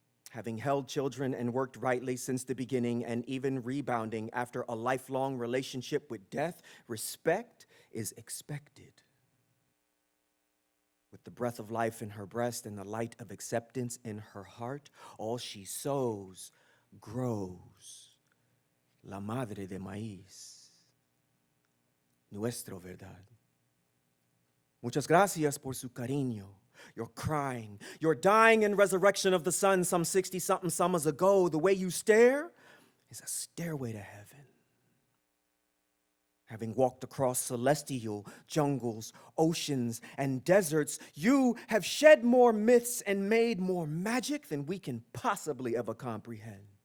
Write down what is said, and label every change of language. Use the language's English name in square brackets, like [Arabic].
[English] Having held children and worked rightly since the beginning and even rebounding after a lifelong relationship with death, respect is expected. With the breath of life in her breast and the light of acceptance in her heart, all she sows grows. [Spanish] La madre de maíz, nuestro verdad. Muchas gracias por su cariño. [English] Your crying, your dying and resurrection of the sun some 60-something summers ago. The way you stare is a stairway to heaven. Having walked across celestial jungles, oceans, and deserts, you have shed more myths and made more magic than we can possibly ever comprehend.